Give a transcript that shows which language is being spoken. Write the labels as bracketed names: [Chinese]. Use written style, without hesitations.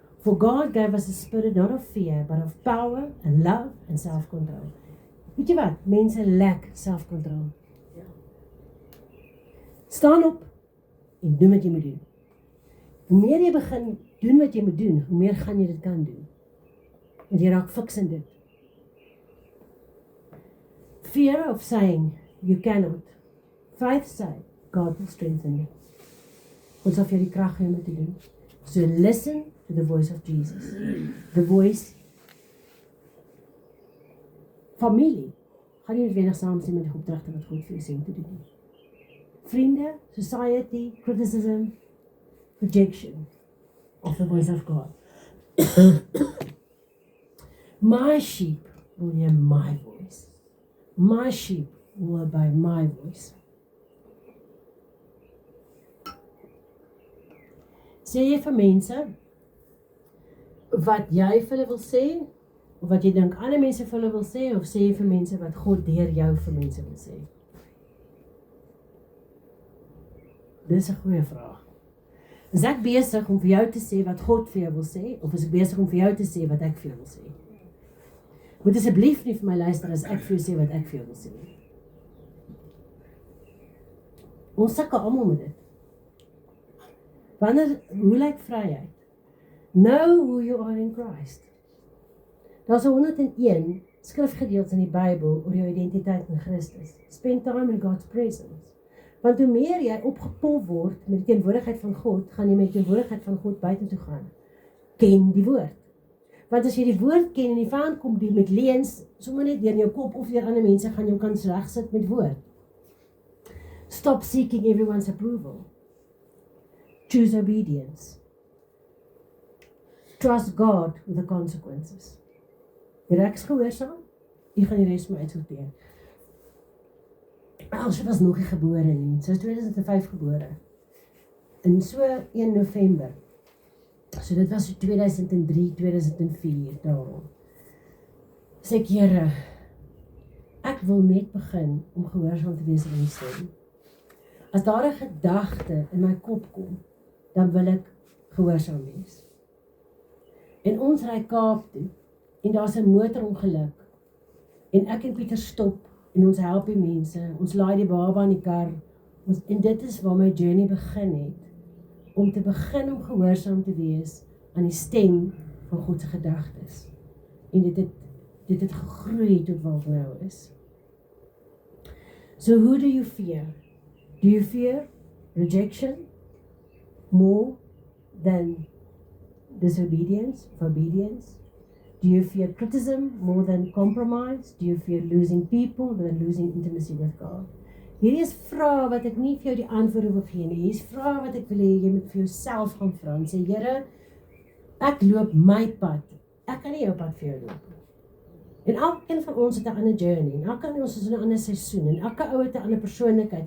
[English] For God gave us a spirit not of fear, but of power and love and self-control. [Afrikaans] Weet jy wat? [English] Mense lack self-control. [Afrikaans] Staan op en doen wat jy moet doen. Hoe meer jy begin doen wat jy moet doen, hoe meer gaan jy dit kan doen. En jy raak fiks in dit. [English] Fear of saying you cannot. Faith say God will strengthen you. [Afrikaans] Ons sal vir jou die krag gee om dit te doen. [English] So listen to the voice of Jesus. The voice. [Afrikaans] Familie. Gaan nie noodwendig saamstem met die opdragte wat God vir jou sê om te doen. [English] Vriende, society, criticism, rejection of the voice of God. My sheep will hear my voice. My sheep will obey my voice. [Afrikaans] Sê jy vir mense wat jy vir hulle wil sê, of wat jy dink ander mense vir hulle wil sê, of sê jy vir mense wat God deur jou vir mense wil sê? Dis 'n goeie vraag. Is ek besig om vir jou te sê wat God vir jou wil sê, of is ek besig om vir jou te sê wat ek vir jou wil sê? Moet asseblief nie vir my luister as ek vir jou sê wat ek vir jou wil sê. Ons sukkel almal met dit. Hoe lyk vryheid? [English] Know who you are in Christ. [Afrikaans] Daar's 101 skrifgedeeltes in die Bybel oor jou identiteit in Christus. [English] Spend time in God's presence. [Afrikaans] Want hoe meer jy opgepomp word met die teenwoordigheid van God, gaan jy met die teenwoordigheid van God buitentoe gaan. Ken die woord. Want as jy die woord ken en die vyand kom die met leuns, sommer net deur in jou kop of deur ander mense, gaan jy kan regsit met woord. [English] Stop seeking everyone's approval. Choose obedience. Trust God with the consequences. [Afrikaans] Jy reks gehoorsaam, jy gaan die res maar uitsorteer. Sy was nog nie gebore nie, sy is 2005 gebore. In so 1 November. So dit was so 2003, 2004 daarom. Sê ek, Here, ek wil net begin om gehoorsaam te wees aan die stem. As daar 'n gedagte in my kop kom, dan wil ek gehoorsaam wees. En ons ry Kaap toe, en daar's 'n motorongeluk, en ek en Pieter stop, en ons help die mense, ons laai die baba in die kar, en dit is waar my journey begin het, om te begin om gehoorsaam te wees aan die stem van God se gedagtes. En dit het gegroei tot waar ek nou is. [English] So who do you fear? Do you fear rejection more than disobedience, obedience? Do you fear criticism more than compromise? Do you fear losing people than losing intimacy with God? [Afrikaans] Hierdie is vrae wat ek nie vir jou die antwoorde wil gee nie. Hier is vrae wat ek wil hê jy moet vir jouself gaan vra en sê, Here, ek loop my pad. Ek kan nie jou pad vir jou loop. En elkeen van ons het 'n ander journey. En elkeen van ons is in 'n ander seisoen. En elke ou het 'n ander persoonlikheid.